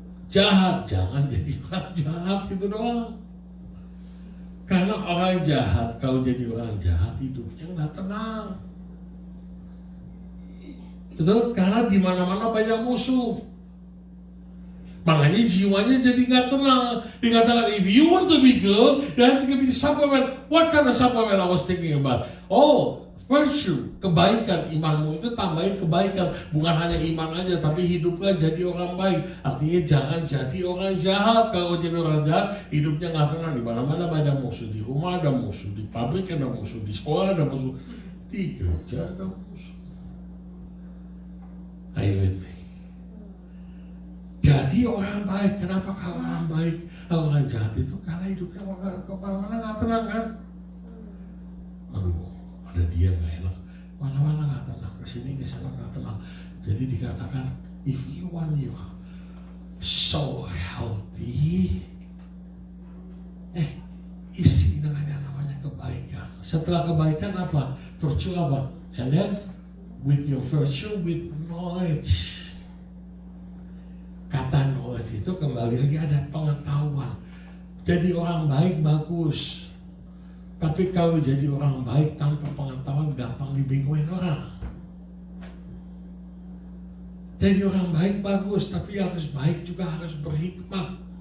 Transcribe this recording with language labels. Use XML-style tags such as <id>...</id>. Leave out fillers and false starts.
<id>Jahat. Jangan jadi orang jahat gitu doang. Karena orang jahat, kalau jadi orang jahat hidupnya nggak tenang. Betul? Karena di mana-mana banyak musuh. Makanya jiwanya jadi nggak tenang. Dikatakan,</id> <en>if you want to be good, you have to be supplement. What kind of supplement I was thinking about?</en> <id>Oh, virtue, kebaikan. Imanmu itu tambahin kebaikan. Bukan hanya iman aja, tapi hidupnya jadi orang baik. Artinya jangan jadi orang jahat. Kalau jadi orang jahat, hidupnya nggak tenang. Di mana-mana banyak musuh. Di rumah ada musuh, di pabrik ada musuh, di sekolah ada musuh, di gereja ada musuh.</id> <en>Are you with me?</en> <id>Jadi orang baik. Kenapa kalau orang baik, orang jahat itu? Karena hidupnya mana-mana nggak tenang kan? Aduh, ada dia nggak enak. Mana-mana nggak tenang. Kesini kesana nggak tenang. Jadi dikatakan,</id> <en>if you want your soul healthy,</en> <id>isi dengan yang namanya kebaikan. Setelah kebaikan apa? Virtue apa?</id> <en>And then with your virtue, with knowledge.</en> <id>Kata knowledge itu kembali lagi ada pengetahuan. Jadi orang baik bagus. Tapi kalau jadi orang baik tanpa pengetahuan gampang dibegoin orang. Jadi orang baik bagus, tapi harus baik juga harus berhikmat.</id>